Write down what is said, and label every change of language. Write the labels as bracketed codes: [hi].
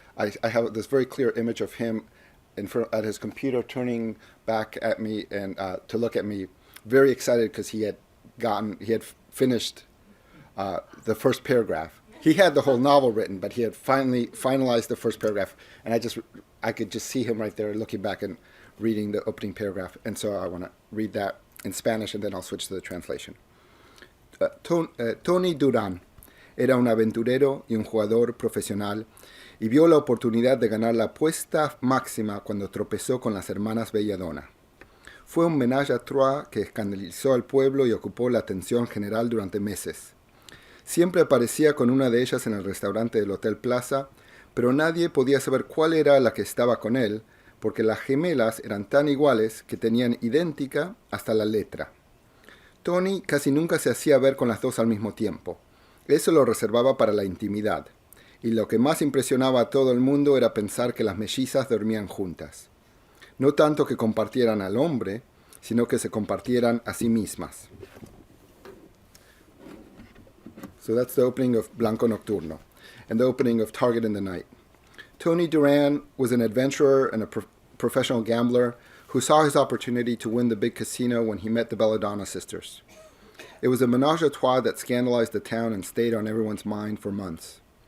[en] I have this very clear image of him at his computer, turning back at me and to look at me, very excited because he had finished the first paragraph. He had the whole novel written, but he had finally finalized the first paragraph, and I could just see him right there looking back and reading the opening paragraph. And so I want to read that in Spanish, and then I'll switch to the translation. [es] Tony Duran era un aventurero y un jugador profesional y vio la oportunidad de ganar la apuesta máxima cuando tropezó con las hermanas Belladonna. Fue un ménage à trois que escandalizó al pueblo y ocupó la atención general durante meses. Siempre aparecía con una de ellas en el restaurante del Hotel Plaza, pero nadie podía saber cuál era la que estaba con él, porque las gemelas eran tan iguales que tenían idéntica hasta la letra. Tony casi nunca se hacía ver con las dos al mismo tiempo. Eso lo reservaba para la intimidad, y lo que más impresionaba a todo el mundo era pensar que las mellizas dormían juntas. No tanto que compartieran al hombre, sino que se compartieran a sí mismas. [en] So that's the opening of Blanco Nocturno, and the opening of Target in the Night. Tony Duran was an adventurer and a professional gambler who saw his opportunity to win the big casino when he met the Belladonna sisters. It was a menage a trois that scandalized the town and stayed on everyone's mind for months.